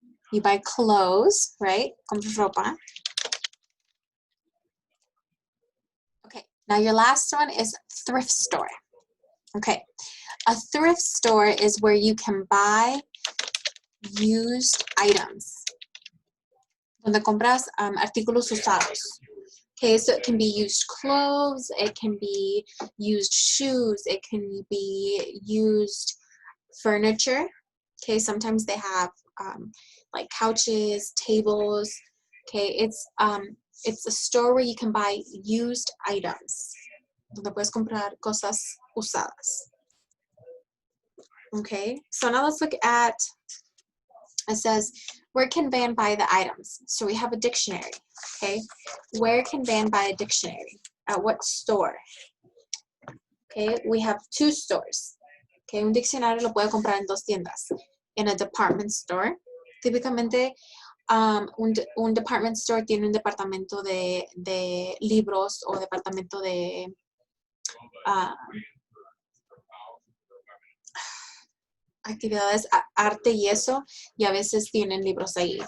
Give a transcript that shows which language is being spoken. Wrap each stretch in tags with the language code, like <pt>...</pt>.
<en>You buy clothes, right?</en> <es>Compras ropa.</es> <en>Okay, now your last one is thrift store. Okay, a thrift store is where you can buy used items.</en> <es>Donde compras artículos usados.</es> <en>Okay, so it can be used clothes, it can be used shoes, it can be used furniture. Okay, sometimes they have like couches, tables. Okay, it's a store where you can buy used items.</en> <es>Donde puedes comprar cosas usadas.</es> <en>Okay, so now let's look at, it says, where can Van buy the items? So we have a dictionary, okay? Where can Van buy a dictionary? At what store? Okay, we have two stores.</en> <es>Okay, un diccionario lo puede comprar en dos tiendas.</es> <en>In a department store.</en> <es>Típicamente, un department store tiene un departamento de libros o departamento de actividades, arte y eso, y a veces tienen libros ahí.</es>